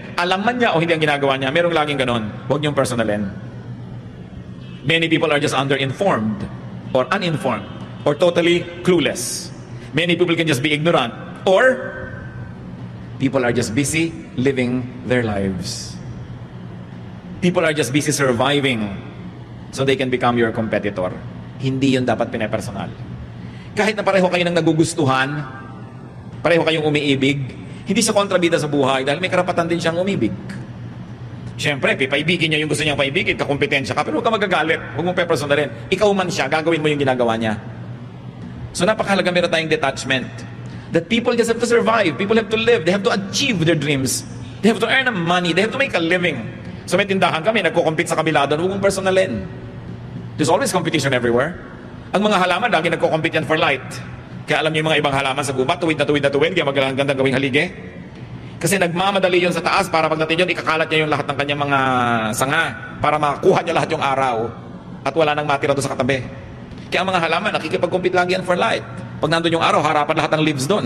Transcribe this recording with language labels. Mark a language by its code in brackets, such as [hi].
[tl] Alam man niya o hindi ang ginagawa niya. Merong laging ganon. Huwag niyong personalin. [en] Many people are just underinformed or uninformed or totally clueless. Many people can just be ignorant or People are just busy living their lives. People are just busy surviving so they can become your competitor. [tl] Hindi yun dapat pinepersonal. Kahit na pareho kayo ng nagugustuhan, pareho kayong umiibig, hindi siya kontrabida sa buhay dahil may karapatan din siyang umibig. Siyempre, paibigin niya yung gusto niyang paibigin, kakumpetensya ka, pero huwag ka magagalit, huwag mong pepersonalin. Ikaw man siya, gagawin mo yung ginagawa niya. So napakahalaga meron tayong detachment. [en] That people just have to survive, people have to live, they have to achieve their dreams, they have to earn money, they have to make a living. [tl] So may tindahan kami, nagko-compete sa kabila doon, huwag mong personalin. [en] There's always competition everywhere. [tl] Ang mga halaman, lagi nagko-compete yan [en] for light. [tl] Kaya alam niyo yung mga ibang halaman sa gubat, tuwid na tuwid, kaya magaganda gawing halige. Kasi nagmamadali yun sa taas para pagdating yun, ikakalat niya yung lahat ng kanyang mga sanga para makuha niya lahat yung araw at wala nang matira doon sa katabi. Kaya ang mga halaman, nakikipag-compete lagi yan [en] for light. [tl] Pag nandun yung araw, harapan lahat ng leaves doon.